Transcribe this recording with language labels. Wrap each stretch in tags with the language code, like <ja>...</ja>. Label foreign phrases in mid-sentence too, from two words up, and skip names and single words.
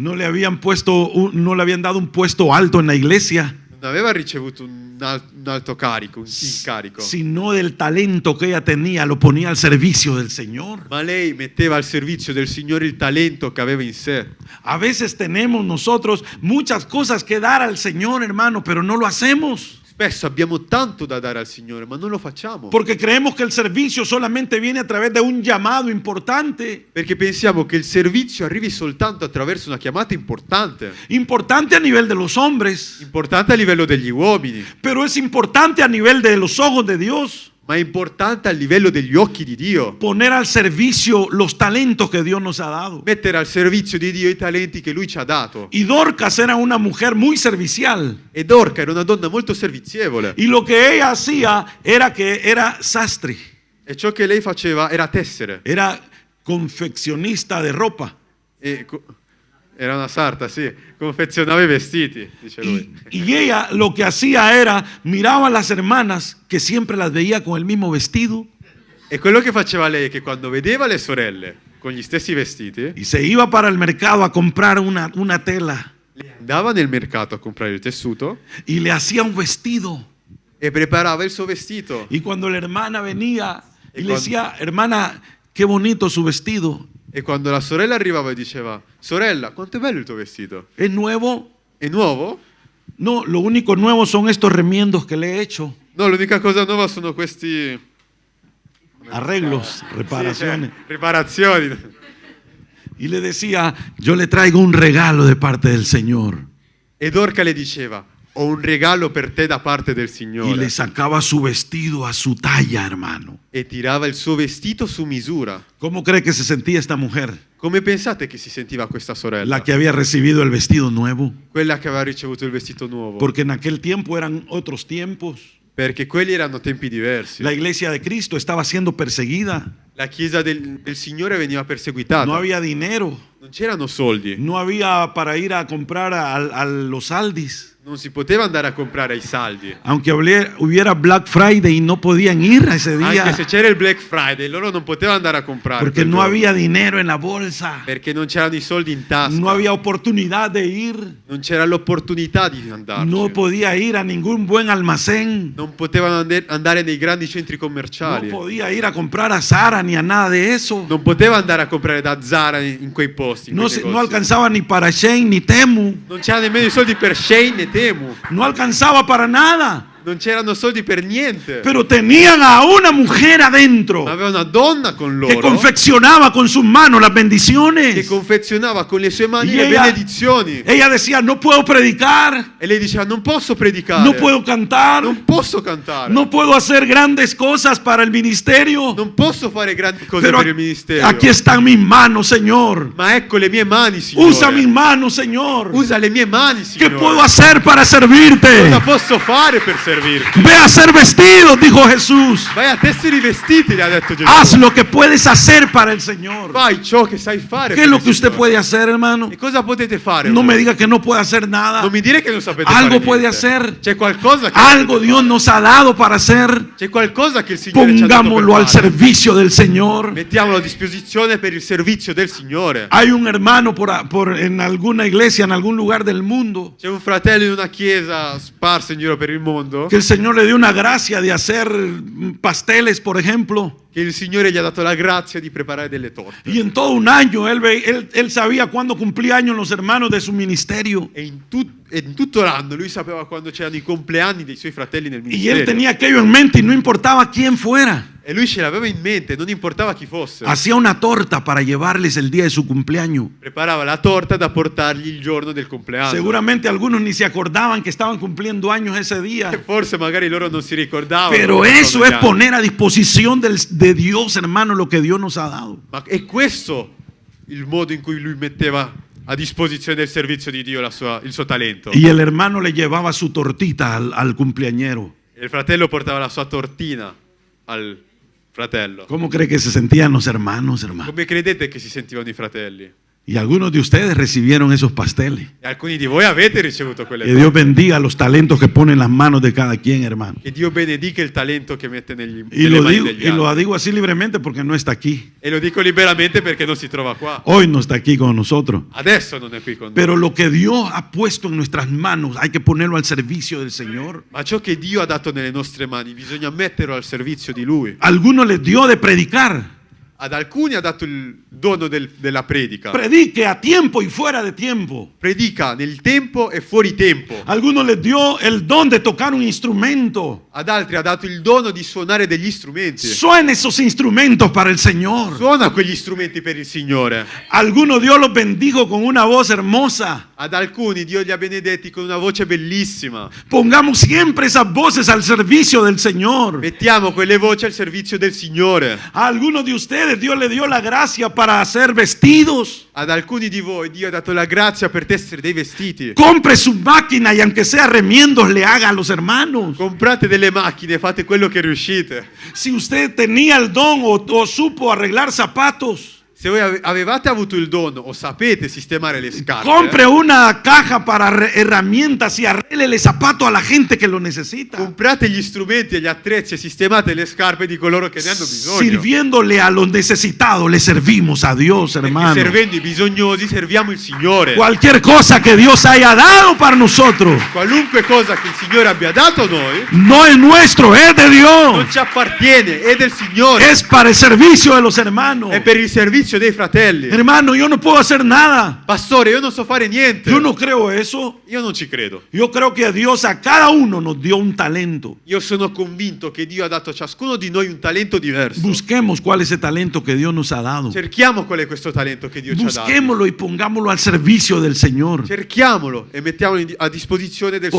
<es>No le habían dado un puesto alto en la iglesia.</es> <it>non aveva ricevuto un alto carico, un incarico,</it> <es>sino del talento que ella tenía, lo ponía al servicio del Señor.</es> <it>ma lei metteva al servizio del Signore il talento che aveva in sé.</it> <es>A veces tenemos nosotros muchas cosas que dar al Señor, hermano, pero no lo hacemos.</es> <it>Spesso abbiamo tanto da dare al Signore, ma non lo facciamo.</it> <es>Porque creemos que el servicio solamente viene a través de un llamado importante.</es> <it>Perché pensiamo che il servizio arrivi soltanto attraverso una chiamata importante.</it> <es>Importante a nivel de los hombres,</es> <it>Importante a livello degli uomini,</it> <es>pero es importante a nivel de los ojos de Dios.</es> <it>ma è importante a livello degli occhi di Dio.</it> <es>Poner al servicio los talentos que Dios nos ha dado.</es> <it>Mettere al servizio di Dio i talenti che Lui ci ha dato.</it> <es>Y Dorcas era una mujer muy servicial.</es> <it>E Dorca era una donna molto servizievole.</it> <es>Y lo que ella hacía era que era sastre,</es> <it>E ciò che lei faceva era tessere.</it> <es>era confeccionista de ropa.</es> <it>Era una sarta, sì. Confezionava i vestiti, dice lui.</it> <es>Y ella lo que hacía era, miraba a las hermanas que siempre las veía con el mismo vestido</es> <it>E quello che faceva lei è che quando vedeva le sorelle con gli stessi vestiti,</it> <es>y se iba para el mercado a comprar una tela</es> <it>andava nel mercato a comprare il tessuto</it> <es>y le hacía un vestido.</es> <it>e preparava il suo vestito.</it> <es>Y cuando la hermana venía y Y le cuando- decía, hermana, qué bonito su vestido,</es> <it>E quando la sorella arrivava e diceva: sorella, quanto è bello il tuo vestito?</it> <es>¿es nuevo?</es> <it>È nuovo?</it> <es>No, lo único nuevo son estos remiendos que le he hecho,</es> <it>No, l'unica cosa nuova sono questi</it> <es>arreglos, reparaciones.</es> <it>riparazioni.</it> <es>Y le decía, yo le traigo un regalo de parte del Señor.</es> <it>E Dorca le diceva: ho un regalo per te da parte del</it> <es>Y</es> <it>Signore.</it> <es>le sacaba su vestido a su talla, hermano.</es> <it>E tirava il suo vestito su misura.</it> <es>¿Cómo cree que se sentía esta mujer?</es> <it>Come pensate che si sentiva questa sorella?</it> <es>La que había recibido el vestido nuevo.</es> <it>Quella che aveva ricevuto il vestito nuovo.</it> <es>Porque en aquel tiempo eran otros tiempos.</es> <it>Perché quelli erano tempi diversi.</it> <es>La iglesia de Cristo estaba siendo perseguida.</es> <it>La chiesa del Signore veniva perseguitata.</it> <es>No había dinero.</es> <it>Non c'erano soldi.</it> <es>No había para ir a comprar a los Aldis.</es> <it>Non si poteva andare a comprare ai saldi.</it> <es>Aunque hubiera Black Friday y no podían ir a ese día.</es> <it>Anche se c'era il Black Friday, loro non potevano andare a comprare.</it> <es>Porque</es> <it>quel</it> <es>no</es> <it>giorno.</it> <es>había dinero en la bolsa.</es> <it>Perché non c'erano i soldi in tasca.</it> <es>No había oportunidad de ir.</es> <it>Non c'era l'opportunità di andarci.</it> <es>No podía ir a ningún buen almacén.</es> <it>Non potevano andare nei grandi centri</it> <es>No</es> <it>commerciali.</it> <es>podía ir a comprar a Zara ni a nada de eso.</es> <it>Non poteva andare a comprare da Zara in quei posti. in</it> <es>No,</es> <it>quei</it> <es>no</es> <it>negozi.</it> <es>alcanzaba ni para Shein ni Temu.</es> <it>Non c'era nemmeno i soldi per Shein e Temu.</it> <es>No alcanzaba para nada.</es> <it>Non c'erano soldi per niente.</it> <es>Pero tenían a una mujer adentro</es> <it>Ma aveva una donna con</it> <es>que</es> <it>loro</it> <es>confeccionaba con sus manos las</es> <it>che</it> <es>bendiciones.</es> <it>confezionava con le sue mani</it> <es>Y le ella-</es> <it>benedizioni.</it> <es>Ella decía, no puedo predicar,</es> <it>E lei diceva: non posso predicare.</it> <es>no puedo cantar,</es> <it>Non posso cantare.</it> <es>no puedo hacer grandes cosas para el ministerio.</es> <it>Non posso fare grandi cose</it> <es>Pero</es> <it>per il ministero.</it> <es>aquí están mis manos, Señor.</es> <it>Ma ecco le mie mani, Signore.</it> <es>Usa mis manos, Señor.</es> <it>Usa le mie mani,</it> <es>¿Qué</es> <it>Signore.</it> <es>puedo hacer para servirte?</es> <it>Cosa posso fare per servirti?</it> <es>Ve a hacer vestidos, dijo Jesús.</es> <it>Vai a tessere i vestiti, le ha detto Gesù.</it> <es>Haz lo que puedes hacer para el Señor.</es> <it>Fai ciò che sai fare.</it> <es>¿Qué</es> <it>per</it> <es>es lo</es> <it>il</it> <es>que usted</es> <it>Signore.</it> <es>puede hacer, hermano?</es> <it>E cosa potete fare?</it> <es>No</es> <it>voi?</it> <es>me diga que no puede hacer nada.</es> <it>Non mi dire che non sapete</it> <es>Algo</es> <it>fare</it> <es>puede</es> <it>niente.</it> <es>hacer.</es> <it>C'è qualcosa che</it> <es>Algo</es> <it>potete</it> <es>Dios</es> <it>fare.</it> <es>nos ha dado para hacer.</es> <it>C'è qualcosa che il Signore ci ha dato</it> <es>Pongámoslo</es> <it>per</it> <es>al</es> <it>fare.</it> <es>servicio del Señor.</es> <it>Mettiamolo a disposizione per il servizio del Signore.</it> <es>Hay un hermano en alguna iglesia, en algún lugar del mundo,</es> <it>C'è un fratello in una chiesa sparsa in giro per il mondo</it> <es>que el Señor le dio una gracia de hacer pasteles, por ejemplo.</es> <it>che il Signore gli ha dato la grazia di preparare delle torte.</it> <es>Y en todo un año él sabía cuándo cumplía años los hermanos de su ministerio.</es> <it>E in tutto l'anno lui sapeva quando c'erano i compleanni dei suoi fratelli nel</it> <es>Y</es> <it>ministero.</it> <es>él tenía aquello en mente y no importaba quién fuera.</es> <it>E lui ce l'aveva in mente, non importava chi fosse.</it> <es>Hacía una torta para llevarles el día de su cumpleaños.</es> <it>Preparava la torta da portargli il giorno del compleanno.</it> <es>Seguramente algunos ni se acordaban que estaban cumpliendo años ese día.</es> <it>Forse magari loro non si ricordavano.</it> <es>Pero</es> <it>che</it> <es>eso</es> <it>sono</it> <es>es</es> <it>gli anni.</it> <es>poner a disposición de Dios, hermano, lo que Dios nos ha dado.</es> <it>Ma è questo il modo in cui lui metteva a disposizione del servizio di Dio il suo talento.</it> <es>Y el hermano le llevaba su tortita al cumpleañero.</es> <it>E il fratello portava la sua tortina al fratello.</it> <es>¿Cómo cree que se sentían los hermanos, hermano?</es> <it>Come credete che si sentivano i fratelli?</it> <es>Y algunos de ustedes recibieron esos pasteles.</es> <it>E alcuni di voi avete ricevuto quelle</it> <es>Que Dios</es> <it>cose.</it> <es>bendiga los talentos que pone en las manos de cada quien, hermano.</es> <it>Che Dio benedica il talento che mette</it> <es>Y</es> <it>nelle</it> <es>lo</es> <it>mani</it> <es>digo,</es> <it>degli</it> <es>y lo</es> <it>altri.</it> <es>digo así libremente porque no está aquí.</es> <it>E lo dico liberamente perché non si trova qua.</it> <es>Hoy no está aquí con nosotros.</es> <it>Adesso non è qui con noi.</it> <es>Pero lo que Dios ha puesto en nuestras manos hay que ponerlo al servicio del Señor.</es> <it>Ma ciò che Dio ha dato nelle nostre mani bisogna metterlo al servizio di Lui.</it> <es>Algunos les dio de predicar.</es> <it>Ad alcuni ha dato il dono della predica.</it> <es>Predique a tiempo y fuera de tiempo.</es> <it>Predica nel tempo e fuori tempo.</it> <es>Algunos les dio el don de tocar un instrumento.</es> <it>Ad altri ha dato il dono di suonare degli strumenti.</it> <es>Suena esos instrumentos para el Señor.</es> <it>Suona quegli strumenti per il Signore.</it> <es>Algunos Dios los bendijo con una voz hermosa.</es> <it>Ad alcuni Dio li ha benedetti con una voce bellissima.</it> <es>Pongamos siempre esas voces al servicio del Señor.</es> <it>Mettiamo quelle voci al servizio del Signore.</it> <es>A algunos de ustedes Dios le dio la gracia para hacer vestidos.</es> <it>Ad alcuni di voi Dio ha dato la grazia per tessere dei vestiti.</it> <es>Compre su máquina y aunque sea remiendos le haga a los hermanos.</es> <it>Comprate delle macchine, fate quello che riuscite.</it> <es>Si usted tenía el don o supo arreglar zapatos,</es> <it>Se voi avevate avuto il dono o sapete sistemare le scarpe,</it> <es>compre una caja para herramientas y arréglele zapatos a la gente que lo necesita.</es> <it>comprate gli strumenti e gli attrezzi e sistemate le scarpe di coloro che ne hanno bisogno.</it> <es>Sirviéndole a los necesitados, le servimos a Dios,</es> <it>Perché</it> <es>hermano.</es> <it>servendo i bisognosi serviamo il Signore.</it> <es>Cualquier cosa que Dios haya dado para nosotros</es> <it>Qualunque cosa che il Signore abbia dato a noi</it> <es>no es nuestro, es de</es> <it>non</it> <es>Dios.</es> <it>ci appartiene, è del Signore.</it> <es>Es para el servicio de los hermanos.</es> <it>È per il servizio dei fratelli.</it> <es>Hermano, yo no puedo hacer nada.</es> <it>Pastore, io non so fare niente.</it> <es>Yo no creo eso.</es> <it>Io non ci credo.</it> <es>Yo creo que Dios a cada uno nos dio un talento.</es> <it>Io sono convinto che Dio ha dato a ciascuno di noi un talento diverso.</it> <es>Busquemos cuál es ese talento que Dios nos ha dado.</es> <it>Cerchiamo qual è questo talento che Dio ci ha dato.</it> <es>Busquémoslo y pongámoslo al servicio del Señor.</es> <it>Cerchiamolo e mettiamolo a disposizione del suo</it>